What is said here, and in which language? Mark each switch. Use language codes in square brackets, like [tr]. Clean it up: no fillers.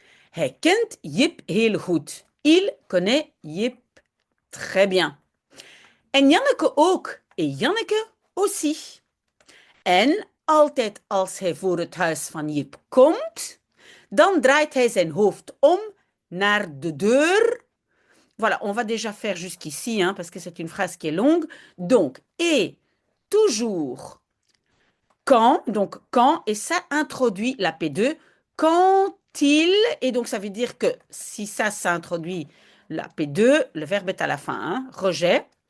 [nl] Hij kent Jip heel goed. [fr] Il connaît Jip très bien. [nl] En Janneke ook. [fr] En Janneke aussi. [nl] En altijd als hij voor het huis van Jip komt, dan draait hij zijn hoofd om naar de deur. [fr] Voilà, on va déjà faire jusqu'ici, hein, parce que c'est une phrase qui est longue. Donc, et toujours quand, et ça introduit la P2, quand il, et donc ça veut dire que si ça introduit la P2, le verbe est à la fin, hein, rejet.